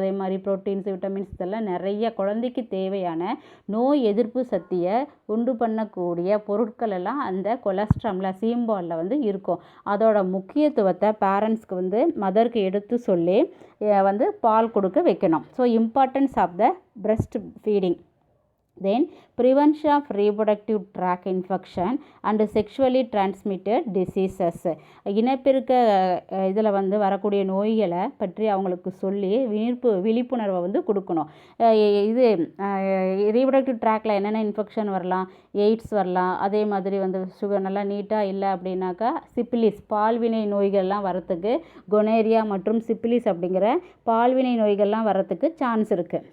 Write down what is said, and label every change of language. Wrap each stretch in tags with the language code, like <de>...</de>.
<ta>அதே மாதிரி proteins, vitamins, இதெல்லாம் நிறைய குழந்தைக்கு தேவையான நோய் எதிர்ப்பு சக்தியை உண்டு பண்ணக்கூடிய பொருட்கள் எல்லாம் அந்த கொலஸ்ட்ரமில் சீம்பாலில் வந்து இருக்கும். அதோட முக்கியத்துவத்தை பேரண்ட்ஸ்க்கு வந்து மதருக்கு எடுத்து சொல்லி வந்து பால் கொடுக்க வைக்கணும்.</ta> <en>So importance of the breast feeding. Then prevention of reproductive tract infection and sexually transmitted diseases.</en> <ta>இனப்பெருக்க இதில் வந்து வரக்கூடிய நோய்களை பற்றி அவங்களுக்கு சொல்லி விழிப்புணர்வை வந்து கொடுக்கணும். இது ரீப்ரொடக்டிவ் ட்ராக்டில் என்னென்ன இன்ஃபெக்ஷன் வரலாம், எய்ட்ஸ் வரலாம். அதே மாதிரி வந்து சுகர் நல்லா நீட்டாக இல்லை அப்படின்னாக்கா சிப்பிலிஸ், பால்வினை நோய்கள்லாம் வரத்துக்கு, கொனேரியா மற்றும் சிப்பிலிஸ் அப்படிங்கிற பால்வினை நோய்கள்லாம் வரத்துக்கு சான்ஸ் இருக்குது.</ta>